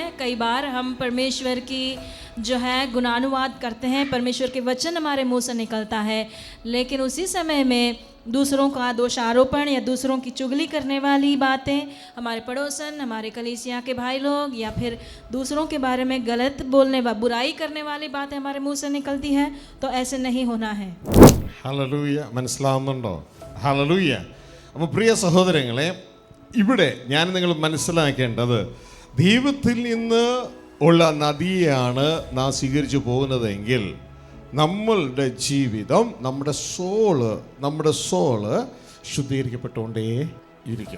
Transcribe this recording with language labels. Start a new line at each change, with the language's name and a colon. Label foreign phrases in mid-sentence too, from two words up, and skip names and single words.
Hindi: कई बार हम परमेश्वर की जो है गुणानुवाद करते हैं, परमेश्वर के वचन हमारे मुंह से निकलता है, लेकिन उसी समय में दूसरों का दोषारोपण या दूसरों की चुगली करने वाली बातें, हमारे पड़ोसन, हमारे कलीसिया के भाई लोग, या फिर दूसरों के बारे में गलत बोलने बुराई करने वाली बातें हमारे मुंह से निकलती है। तो ऐसे नहीं होना है।
Malayalam: ഹല്ലേലൂയ. മനസ്സിലാവുന്നുണ്ടോ? ഹല്ലേലൂയ. അപ്പോൾ പ്രിയ സഹോദരങ്ങളെ, ഇവിടെ ഞാൻ നിങ്ങൾ മനസ്സിലാക്കേണ്ടത്, ദൈവത്തിൽ നിന്ന് ഉള്ള നദിയാണ് നാം സ്വീകരിച്ചു പോകുന്നതെങ്കിൽ നമ്മളുടെ ജീവിതം, നമ്മുടെ സോള് ശുദ്ധീകരിക്കപ്പെട്ടുകൊണ്ടേ ഇരിക്കും.